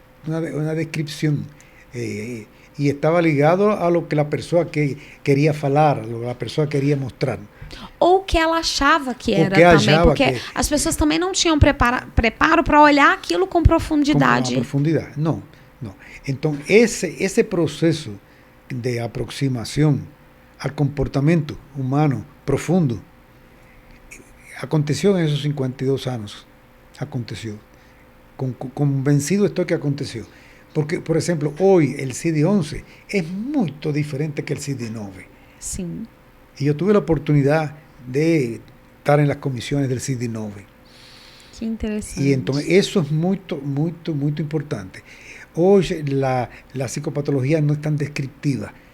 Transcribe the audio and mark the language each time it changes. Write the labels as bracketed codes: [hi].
[es] Una descripción y estaba ligado a lo que la persona que quería falar, a lo que la persona quería mostrar. [pt] Ou que ela achava que era também, porque as pessoas também não tinham preparo para olhar aquilo com profundidade. Com profundidade, não. Então, esse processo de aproximação ao comportamento humano profundo aconteceu nesses 52 anos. Aconteceu. [es] Convencido estoy que aconteció. Porque, por ejemplo, hoy el CD11 es muy diferente que el CD9. Sí. Y yo tuve la oportunidad de estar en las comisiones del CD9. Qué interesante. Y entonces eso es muy importante. Hoy la psicopatología no es tan descriptiva.